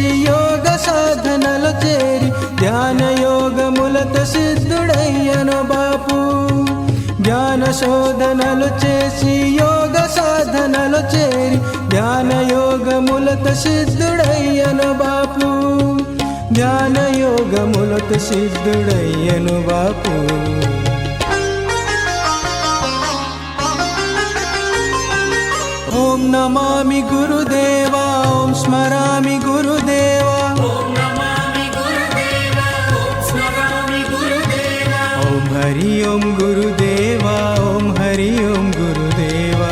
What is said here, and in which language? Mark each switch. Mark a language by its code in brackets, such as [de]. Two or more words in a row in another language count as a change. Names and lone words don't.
[te] యోగ సాధనలు చేరి ధ్యాన యోగములతో సిద్ధుడయ్యను బాపు జ్ఞాన శోధనలు చేసి యోగ సాధనలు చేరి ధ్యాన యోగములతో సిద్ధుడయ్యను బాపు ధ్యాన యోగములతో సిద్ధుడయ్యను బాపు [sa] ओम नमामि गुरुदेवा ओम स्मरामि गुरुदेवा ॐ नमामि गुरुदेवा ॐ स्मरामि गुरुदेवा ओम हरि ओम गुरुदेवा ओम हरि ओम गुरुदेवा